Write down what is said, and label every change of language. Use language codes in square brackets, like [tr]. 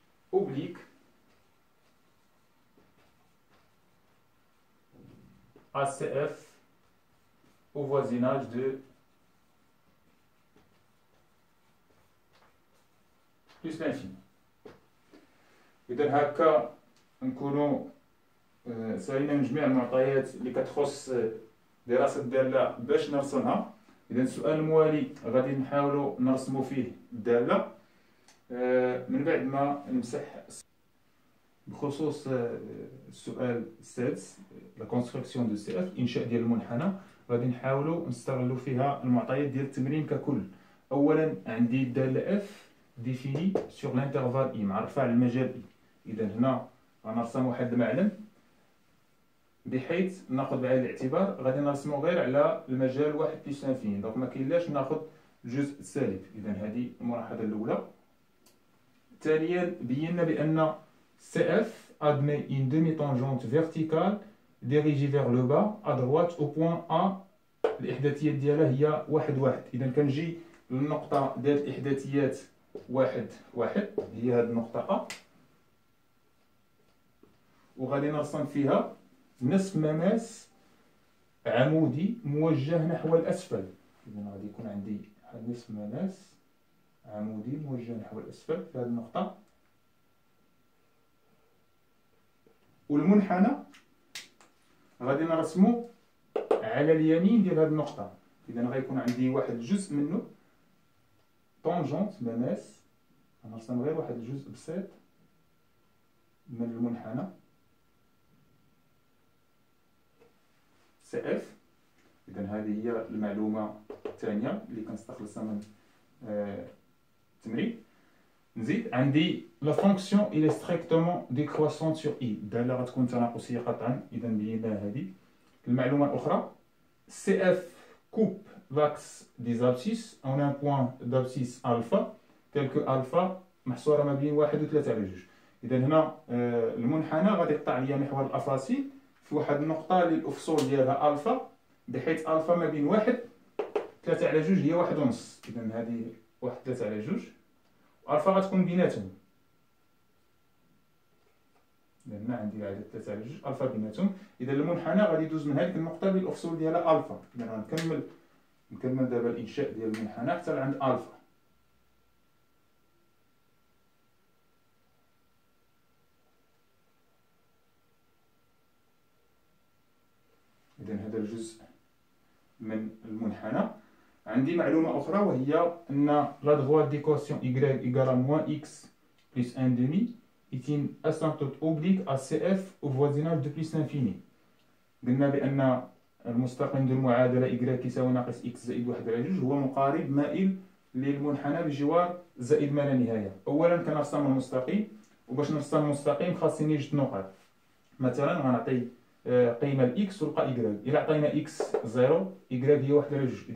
[fr] oblique ACF au voisinage de plus l'infini. [ar] إذا هكا نكونوا سالينا من جميع المعطيات اللي كتخص دراسة الدالة باش نرسمها. إذا السؤال الموالي غادي نحاولوا نرسموا فيه الدالة من بعد ما نمسح. بخصوص السؤال السادس لا كونستركسيون دو سي اف انشاء ديال المنحنى غادي نحاولوا نستغلوا فيها المعطيات ديال التمرين ككل. اولا عندي الداله اف ديفيني سور لانترفال اي معرفه على المجال اي. اذا هنا غنرسم واحد المعلم بحيث ناخذ بعين الاعتبار غادي نرسمو غير على المجال واحد بلس انفيني دونك ما كاينلاش ناخذ الجزء السالب. اذا هذه الملاحظه الاولى. ثانيا بينا بان [fr] CF admet une demi-tangente verticale dirigée vers le bas à droite au point A. [ar] الإحداثيات ديالها هي 1 1. إذا كنجي للنقطة ديال الإحداثيات 1 1 هي هذه النقطة A وغادي نرسم فيها نصف مماس عمودي موجه نحو الأسفل. إذا غادي يكون عندي واحد نصف مماس عمودي موجه نحو الأسفل في هذه النقطة. والمنحنى غادي نرسمو على اليمين ديال هذه النقطة. إذا غيكون عندي واحد الجزء منه طونجونت مماس غنرسم غير واحد الجزء بسيط من المنحنى سي اف. إذا هذه هي المعلومة الثانية اللي كنستخلصها من التمرين. نزيد عندي لا فونكسيون إلي ستريكتومون ديكروسونت سور إي، الدالة غتكون تناقصية قطعا، إذا بينا هذه. المعلومة الأخرى [fr] سي اف coupe l'axe des abscisses on a un point d'abscisse alpha tel que alpha [ar] محصورة ما بين [fr] 1 و 3 على 2. [ar] إذا هنا المنحنى غادي يقطع ليا محور الأفاصيل في واحد النقطة اللي الأفصول ديالها ألفا، بحيث ألفا ما بين 1 3 على 2 هي 1 ونص. إذا هذه 1 3 على 2 وألفا غتكون بيناتهم. إذا هنا عندي عدد 3 على 2 ألفا بيناتهم. إذا المنحنى غادي يدوز من هذيك النقطة اللي الأفصول ديالها ألفا. إذا غنكمل دابا الإنشاء ديال المنحنى حتى لعند ألفا. إذا هذا الجزء من المنحنى. عندي معلومة أخرى وهي أن [fr] لا droite d'équation y égale à moins x plus 1 demi est une asymptote oblique à CF au voisinage de plus l'infini. [ar] قلنا بأن المستقيم ديال المعادلة y يساوي ناقص x زائد 1 على 2 هو مقارب مائل للمنحنى بجوار زائد ما لا نهاية. أولا كنرسم المستقيم، وباش نرسم المستقيم خاصني جوج نقط. مثلا غنعطي قيمة لإكس ولقى إكغاك. إلا عطينا إكس 0 إكغاك هي 1 على 2.